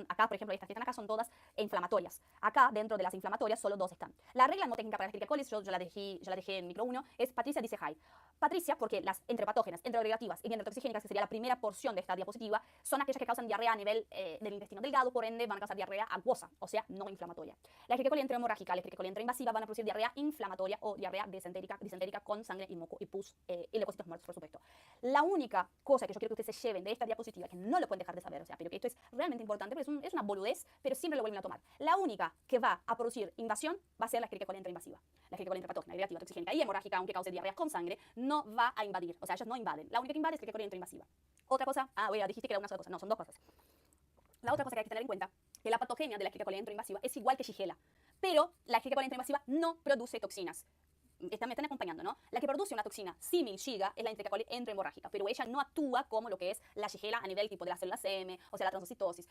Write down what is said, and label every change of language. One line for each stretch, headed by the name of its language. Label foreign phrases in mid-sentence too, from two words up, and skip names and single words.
Spanish: Acá, por ejemplo, estas que están acá son todas inflamatorias. Acá, dentro de las inflamatorias, solo dos están. La regla mnemotécnica para la Escherichia coli, yo la dejé en micro 1, es Patricia dice hi. Patricia, porque las entrepatógenas, entreagregativas y enterotoxigénicas, que sería la primera porción de esta diapositiva, son aquellas que causan diarrea a nivel del intestino delgado, por ende van a causar diarrea acuosa, o sea, no inflamatoria. La Escherichia coli enterohemorrágica, la Escherichia coli enteroinvasiva van a producir diarrea inflamatoria o diarrea disentérica con sangre y moco y pus y leucocitos muertos, por supuesto. La única cosa que yo quiero que ustedes se lleven de esta diapositiva, que no lo pueden dejar de saber, o sea, pero que esto es realmente importante, porque es una boludez, pero siempre lo vuelven a tomar. La única que va a producir invasión va a ser la Escherichia coli enteroinvasiva. La Escherichia coli enteropatógena, agregativa, toxigénica y hemorrágica, aunque cause diarrea con sangre, no va a invadir, o sea, ellos no invaden. La única que invade es la Escherichia coli enteroinvasiva. Otra cosa, dijiste que era una sola cosa, no, son dos cosas. La otra cosa que hay que tener en cuenta, que la patogenia de la Escherichia coli enteroinvasiva es igual que Shigella, pero la Escherichia coli enteroinvasiva no produce toxinas. Me están acompañando, ¿no? La que produce una toxina símil Shiga es la Escherichia coli enterohemorrágica, pero ella no actúa como lo que es la Shigella a nivel tipo de las células M, o sea, la transocitosis.